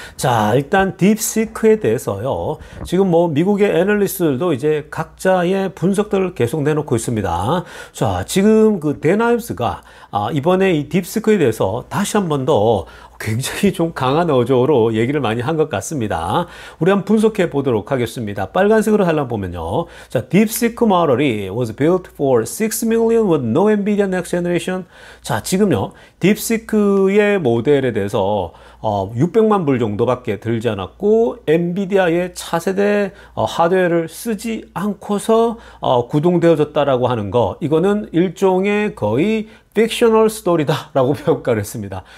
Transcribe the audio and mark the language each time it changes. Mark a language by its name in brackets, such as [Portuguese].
[Korean] 자, 일단 딥시크에 대해서요, 지금 뭐 미국의 애널리스트들도 이제 각자의 분석들을 계속 내놓고 있습니다. 자, 지금 그 데나임스가 이번에 이 딥시크에 대해서 다시 한 번 더 굉장히 좀 강한 어조로 얘기를 많이 한 것 같습니다. 우리 한번 분석해 보도록 하겠습니다. 빨간색으로 하려면 보면요. [English] 자, DeepSeek model이 was built for 6 million with no NVIDIA next generation. [Korean] 자, 지금요. 딥시크의 모델에 대해서 600만 불 정도밖에 들지 않았고 엔비디아의 차세대 하드웨어를 쓰지 않고서 구동되어졌다라고 하는 거, 이거는 일종의 거의 픽셔널 스토리다 라고 평가를 했습니다.